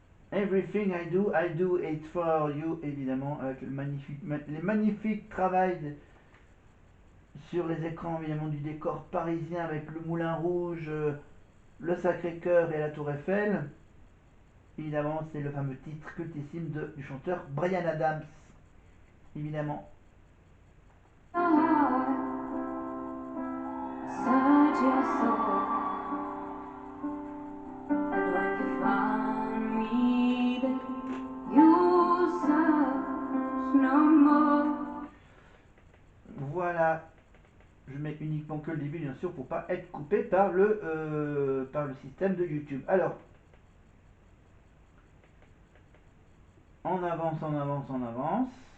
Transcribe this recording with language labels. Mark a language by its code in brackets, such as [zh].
[fr] Everything I do it for you, évidemment, avec les magnifiques travails sur les écrans, évidemment, du décor parisien avec le Moulin Rouge, le Sacré-Cœur et la Tour Eiffel. Évidemment, c'est le fameux titre cultissime du chanteur Bryan Adams, évidemment. [en] Search your soul, and when you find me, then you search no more. [fr] Voilà, je mets uniquement que le début, bien sûr, pour pas être coupé par le système de YouTube. Alors, on avance, on avance, on avance.